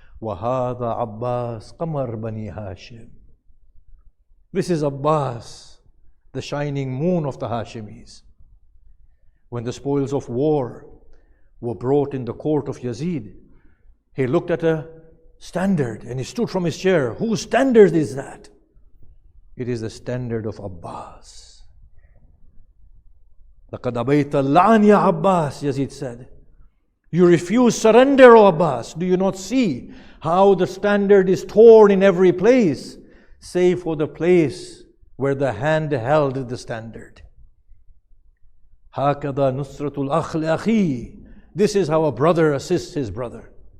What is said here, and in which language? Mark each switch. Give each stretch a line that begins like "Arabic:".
Arabic: وَهَذَا
English: Abbas Qamar Bani Hashim. This is Abbas, the shining moon of the Hashimis. When the spoils of war were brought in the court of Yazid, he looked at a standard and he stood from his chair. Whose standard is that? It is the standard of Abbas.
Arabic: لَقَدْ أَبَيْتَ اللَّعْنَ يَا Abbas,
English: Yazid said. You refuse surrender, O Abbas. Do you not see how the standard is torn in every place, save for the place where the hand held the standard?
Arabic: هَكَذَا نُصْرَةُ الْأَخْ لِأَخِيهِ.
English: This is how a brother assists his brother.